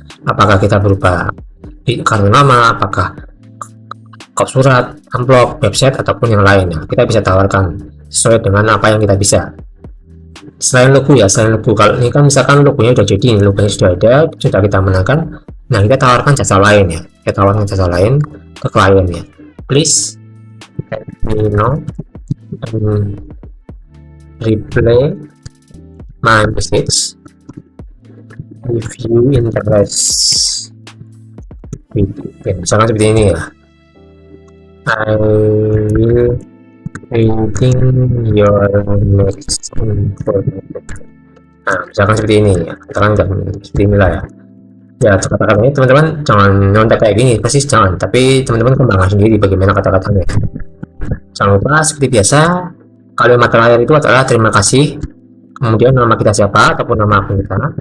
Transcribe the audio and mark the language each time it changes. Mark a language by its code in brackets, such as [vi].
[id] Apakah kita berupa kartu nama, apakah kop surat, amplop, website, ataupun yang lain ya. Kita bisa tawarkan sesuai dengan apa yang kita bisa. Selain logo ya, kalau ini kan misalkan logonya udah jadi, logonya sudah ada, sudah kita menangkan. Nah, kita tawarkan jasa lain ya. Kita tawarkan jasa lain ke klien ya. [en] Please let me know and reply my message if you interest. [id] Misalkan seperti ini ya. [en] I will reading your next information. [id] Nah, misalkan seperti ini ya. Katakan seperti inilah ya. Ya, kata-katanya teman-teman jangan nyontek kayak gini, persis jangan, tapi teman-teman kembangkan sendiri bagaimana kata-katanya. Jangan lupa seperti biasa, kalimat terakhir itu adalah terima kasih, kemudian nama kita siapa ataupun nama akun kita.